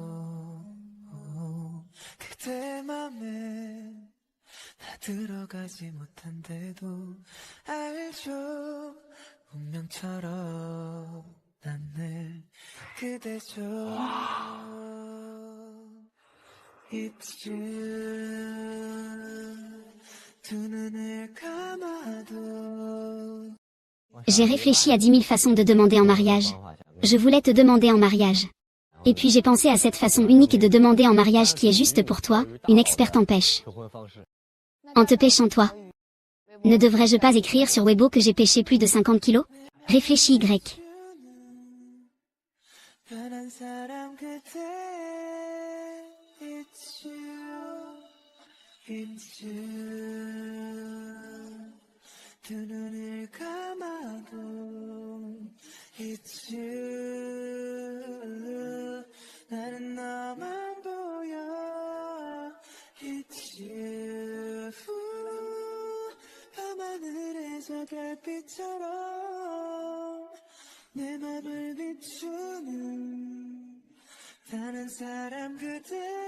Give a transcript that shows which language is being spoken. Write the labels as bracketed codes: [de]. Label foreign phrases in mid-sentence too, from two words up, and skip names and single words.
[ko] 그대 맘에 나 들어가지 못한데도 알죠. 운명처럼 난 늘 그대죠. 이쯤 두 눈을 감아도 [fr] J'ai réfléchi à 10 000 façons de demander en mariage. Je voulais te demander en mariage. Et puis j'ai pensé à cette façon unique de demander en mariage qui est juste pour toi, une experte en pêche. En te pêchant toi. Ne devrais-je pas écrire sur Weibo que j'ai pêché plus de 50 kilos? Réfléchis Y. [ko] 변한 사람 그대 있죠. 이쯤 두 눈을 감아도 이쯤 나는 너만 보여 이쯤 밤하늘에서 별빛처럼 내 맘을 비추는 다른 사람 그대